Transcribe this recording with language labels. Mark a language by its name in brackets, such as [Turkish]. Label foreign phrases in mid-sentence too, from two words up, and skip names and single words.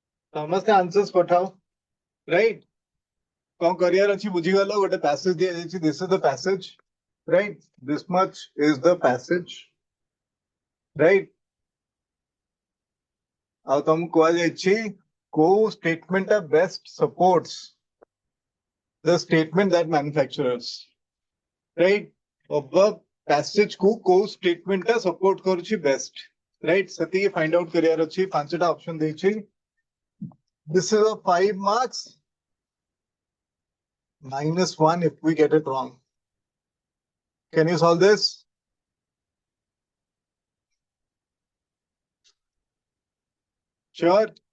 [Odia] ସମସ୍ତେ answers ପଠାଅ, right? କଣ କରିବାର ଅଛି ବୁଝିଗଲ, ଗୋଟେ passage ଦିଆଯାଇଛି, [English] this is the passage, right? This much is the passage, right? [Odia] ଆଉ ତମକୁ କୁହାଯାଇଛି କୋଉ [English] statement ଟା best supports the statement that manufacturers, right? above passage [Odia] କୁ କୋଉ [English] statement ଟା support କରୁଛି best, right? [Odia] ସେତିକି [English] find out [Odia] କରିବାର ଅଛି, ପାଞ୍ଚଟା option ଦେଇଛି. [English] This is a 5 marks, -1 if we get it wrong. Can you solve this? Sure.